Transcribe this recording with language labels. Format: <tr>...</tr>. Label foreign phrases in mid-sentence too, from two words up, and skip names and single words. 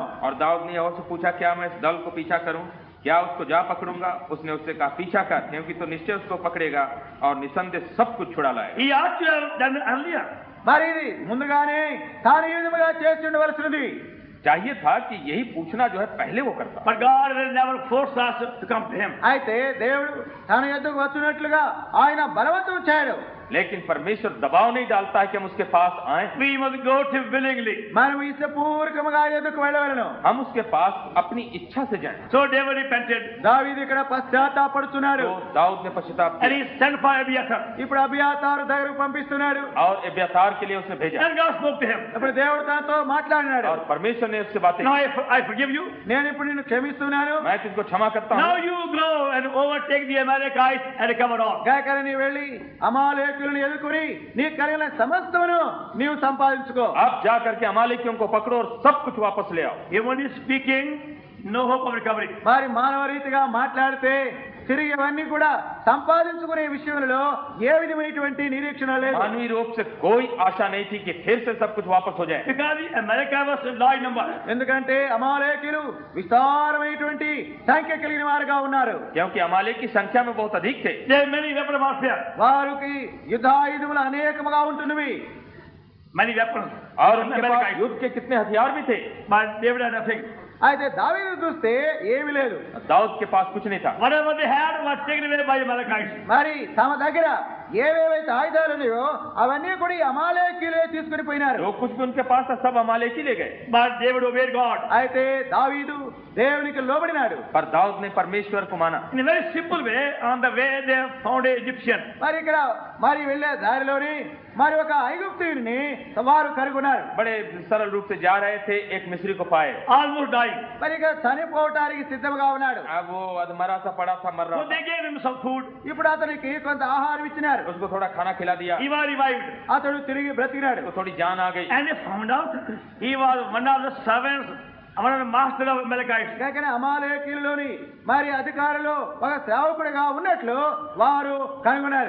<hi>और दाऊद ने यहोवा से पूछा, क्या मैं इस दल को पीछा करूं? क्या उसको जा पकड़ूंगा? उसने उससे कहा, पीछा कर, क्योंकि तो निश्चय उसको पकड़ेगा और निसंदेह सब कुछ छुड़ा लाएगा.</hi> <en>He ought to have done it earlier.</en> <te>మరి ఇది ముందుగానే తాను ఈ విధముగా చేసి ఉండవలసినది.</te> <hi>चाहिए था कि यही पूछना जो है पहले वो करता.</hi> <en>But God will never force us to come to him.</en> <te>అయితే దేవుడు తన యొద్దకు వచ్చినట్లుగా ఆయన బలవంతం చేయడు.</te> <hi>लेकिन परमेश्वर दबाव नहीं डालता है कि हम उसके पास आए.</hi> <en>We must go to him willingly.</en> <te>మనం ఇష్టపూర్వకముగా ఆయన యొద్దకు వెళ్ళవలెను.</te> <hi>हम उसके पास अपनी इच्छा से जाएं.</hi> <en>So David repented,</en> <te>దావీదు ఇక్కడ పశ్చాత్తాపడుతున్నాడు.</te> <hi>तो दाऊद ने पश्चाताप</hi> <en>and</en> <hi>किया</hi> <en>he sent for Abiathar.</en> <te>ఇప్పుడు అబియాతారు దగ్గరకు పంపిస్తున్నాడు.</te> <hi>और अब्यातार के लिए उसने भेजा.</hi> <en>And God spoke to him.</en> <te>ఇప్పుడు దేవుడు తనతో మాట్లాడినాడు.</te> <hi>और परमेश्वर ने उससे बातें</hi> <en>Now</en> <hi>की.</hi> <en>I forgive you.</en> <te>నేను ఇప్పుడు నిన్ను క్షమిస్తున్నాను.</te> <hi>मैं तुझको क्षमा करता</hi> <en>Now</en> <hi>हूँ.</hi> <en>you go and overtake the Amalekites and recover all.</en> <te>గాయకర నీ వెళ్ళి అమాలేకులను ఎదుర్కొని నీ కలిగిన సమస్తమును నీవు సంపాదించుకో.</te> <hi>अब जा करके अमालेकियों को पकड़ो और सब कुछ वापस ले आओ.</hi> <en>Even speaking, no hope of recovery.</en> <te>మరి మానవ రీతిగా మాట్లాడితే తిరిగి ఇవన్నీ కూడా సంపాదించుకునే విషయంలో ఏ విధమైనటువంటి నిరీక్షణ లేదు.</te> <hi>मानवीय रूप से कोई आशा नहीं थी कि फिर से सब कुछ वापस हो जाए.</hi> <en>Because the Amalekite was a large number.</en> <te>ఎందుకంటే అమాలేకులు విస్తారమైనటువంటి సంఖ్య కలిగిన వారుగా ఉన్నారు.</te> <hi>क्योंकि अमालेक की संख्या में बहुत अधिक थे.</hi> <en>There are many weapons of warfare.</en> <te>వారికి యుద్ధాయుధములు అనేకముగా ఉంటున్నవి.</te> <en>Many weapons.</en> <hi>और उनके पास</hi> <en>Amalekites.</en> <hi>युद्ध के कितने हथियार भी थे.</hi> <en>But David had nothing.</en> <te>అయితే దావీదు చూస్తే ఏమీ లేదు.</te> <hi>दाऊद के पास कुछ नहीं था.</hi> <en>Whatever they had was taken away by Amalekites.</en> <te>మరి తమ దగ్గర ఏవేవైతే ఆయుధాలు ఉన్నాయో అవన్నీ కూడా ఈ అమాలేకీలే తీసుకుని పోయినారు.</te> <hi>जो कुछ भी उनके पास था सब अमालेकी ले गए.</hi> <en>But David obeyed God.</en> <te>అయితే దావీదు దేవునికి లోబడినాడు.</te> <hi>पर दाऊद ने परमेश्वर को माना.</hi> <en>In a very simple way, on the way they found an Egyptian.</en> <te>మరి ఇక్కడ మరి వెళ్ళే దారిలోని మరి ఒక ఐగుప్తీయుని వారు కనుగొన్నారు.</te> <hi>बड़े सरल रूप से जा रहे थे, एक मिस्री को पाए.</hi> <en>Almost dying.</en> <te>మరి ఇక చనిపోవటానికి సిద్ధంగా ఉన్నాడు.</te> <hi>अब वो अधमरा सा पड़ा था, मर</hi> <en>So</en> <hi>रहा</hi> <en>they</en> <hi>था.</hi> <en>gave him some food.</en> <te>ఇప్పుడు అతనికి కొంత ఆహారం ఇచ్చినారు.</te> <hi>उसको थोड़ा खाना खिला दिया.</hi> <en>He was revived.</en> <te>అతడు తిరిగి బ్రతికినాడు.</te> <hi>उसको थोड़ी जान आ गई.</hi> <en>And they found out he was one of the servants, one of the master of Amalekites.</en> <te>కాకనే అమాలేకీయులోని మరి అధికారులు ఒక సేవకుడిగా ఉన్నట్లు వారు కనుగొన్నారు.</te>